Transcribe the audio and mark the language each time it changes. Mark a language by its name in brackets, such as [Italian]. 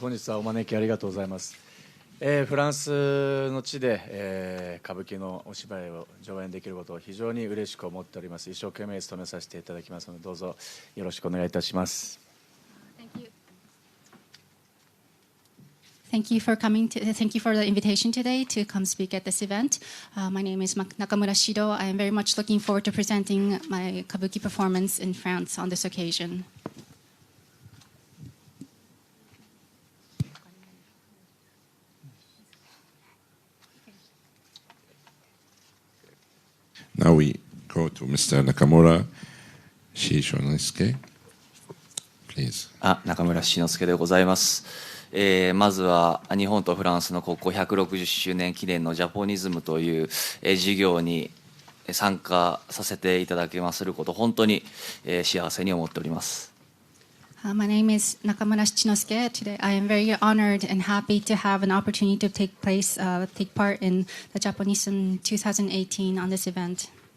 [Japanese] 本日はお招きありがとうございます。フランスの地で、歌舞伎のお芝居を上演できることを非常に嬉しく思っております。一生懸命務めさせていただきますので、どうぞよろしくお願いいたします。 [English] Thank you for coming to. Thank you for the invitation today to come speak at this event. My name is Nakamura Shido. I am very much looking forward to presenting my kabuki performance in France on this occasion. Now we go to Mr. Nakamura Shinosuke. Please. [Japanese] 中村七之助でございます。まずは日本とフランスの国交160周年記念のジャポニズムという事業に参加させていただけますること本当に幸せに思っております。 [English] My name is Nakamura Shichinosuke. Today, I am very honored and happy to have an opportunity to take part in the Japonism 2018 on this event.